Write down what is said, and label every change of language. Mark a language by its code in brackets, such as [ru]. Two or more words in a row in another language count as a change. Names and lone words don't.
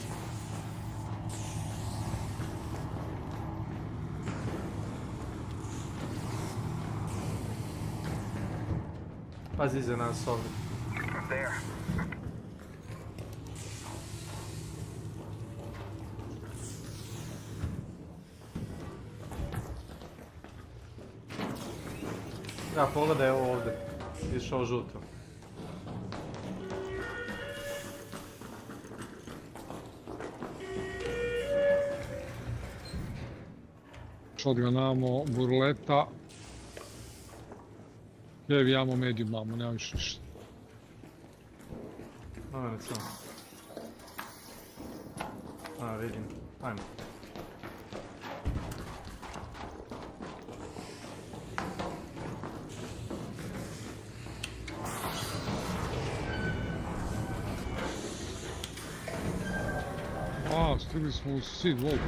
[hr] Pazi iza nas ovdje. Da, pogledaj ovo ovdje. Išao žuto. [en] Shotgun amo, burleta. Heavy amo, medium amo, [hr] nemam više ništa. Ne samo. A, vidim. Ajmo. A, stigli smo u Seed Vault.